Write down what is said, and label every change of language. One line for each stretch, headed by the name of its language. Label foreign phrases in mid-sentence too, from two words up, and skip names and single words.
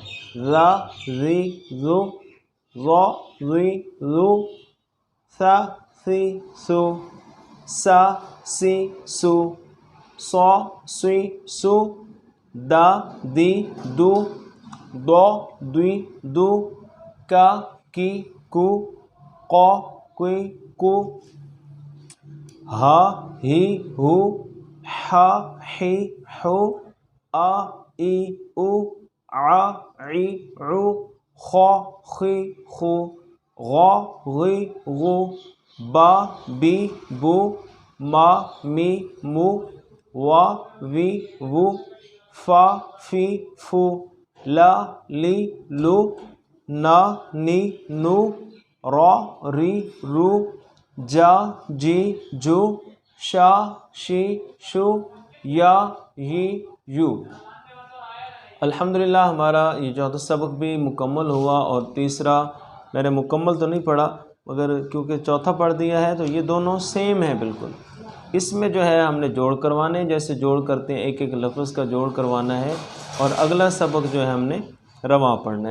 Arabic: ذا، زی، زو، ذو، زی، زو، سا، سی، سو، سا، سی، سو، صا، سی، سو، دا، دی، دو، دو، دی، دو، کا، کی، کو، قو، کوئی، کو، ہا، ہی، ہو، حا، حی، حو، آ، ای، او، آ، عی، عو، خو، خی، خو، غو، غی، غو، با، بی، بو، ما، می، مو، وا، وی، وو، فا، فی، فو، لا، لی، لو، نا، نی، نو، را، ری، رو، جا، جی، جو، شا، شی، شو، یا، ی، یو۔
Urdu: الحمدللہ ہمارا یہ چوتھا سبق بھی مکمل ہوا، اور تیسرا میں نے مکمل تو نہیں پڑھا، مگر کیونکہ چوتھا پڑھ دیا ہے تو یہ دونوں سیم ہیں بالکل۔ اس میں جو ہے ہم نے جوڑ کروانے، جیسے جوڑ کرتے ہیں ایک ایک لفظ کا جوڑ کروانا ہے، اور اگلا سبق جو ہے ہم نے رواں پڑھنا ہے۔